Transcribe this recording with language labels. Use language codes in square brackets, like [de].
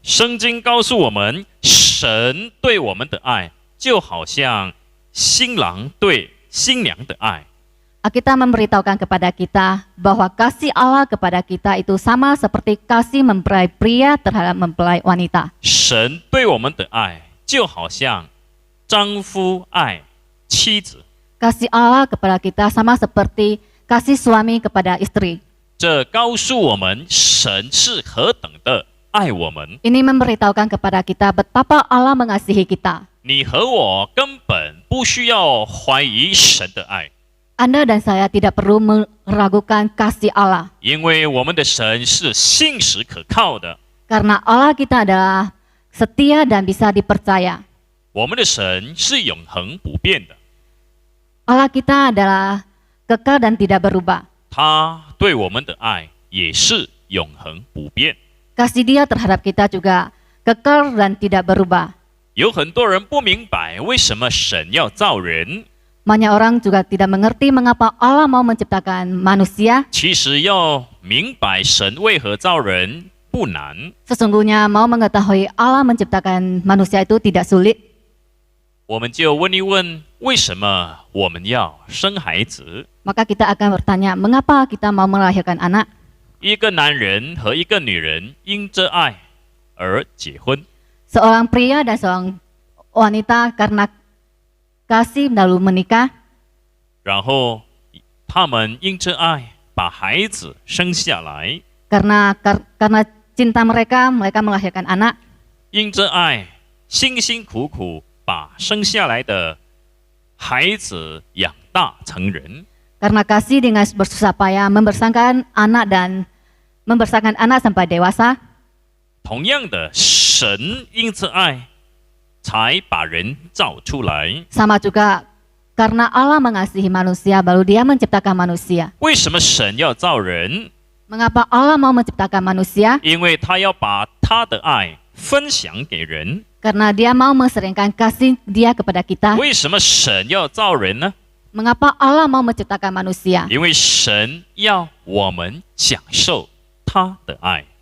[zh] 圣经告诉我们，神对我们的爱，就好像新郎对新娘的爱。 [id] Alkitab memberitahukan kepada kita bahwa kasih Allah kepada kita itu sama seperti kasih mempelai pria terhadap mempelai wanita. [zh] 神对我们的爱，就好像丈夫爱妻子。 [id] Kasih Allah kepada kita sama seperti kasih suami kepada istri. [zh] 这告诉我们，神是何等的爱我们。 [id] Ini memberitahukan kepada kita betapa Allah mengasihi kita. [zh] 你和我根本不需要怀疑神的爱， [id] Anda dan saya tidak perlu meragukan kasih Allah. [zh] 因为我们的神是信实可靠的。 [id] Karena Allah kita adalah setia dan bisa dipercaya. [zh] 我们的神是永恒不变的， [id] Allah kita adalah kekal dan tidak berubah. [zh] 他对我们的爱也是永恒不变。 [id] Kasih Dia terhadap kita juga kekal dan tidak berubah. [zh] 有很多人不明白为什么神要造人， [id] Banyak orang juga tidak mengerti mengapa Allah mau menciptakan manusia. [zh] 其实要明白神为何造人不难。 [id] Sesungguhnya mau mengetahui Allah menciptakan manusia itu tidak sulit. [zh] 我们就问一问，为什么我们要生孩子？ [id] Maka kita akan bertanya, mengapa kita mau melahirkan anak? [zh] 一个男人和一个女人因着爱而结婚， [id] Seorang pria dan seorang wanita karena kasih lalu menikah. [zh] 然后他们因着爱把孩子生下来， [id] Karena cinta mereka melahirkan anak. [zh] 因着爱辛辛苦苦把生下来的孩子养大成人。 [id] Karena kasih dengan bersusah payah membesarkan anak sampai dewasa. [zh] 同样的，神因着爱才把人造出来。 [id] Sama juga karena Allah mengasihi manusia baru Dia menciptakan manusia. [zh] 为什么神要造人？ [id] Mengapa Allah mau menciptakan manusia? [zh] 因为他要把他的爱分享给人。 [id] Karena Dia mau menseringkan kasih Dia kepada kita. [zh] 为什么神要造人呢？ [id] Mengapa Allah mau menciptakan manusia? [zh] 因为神要我们享受他的爱。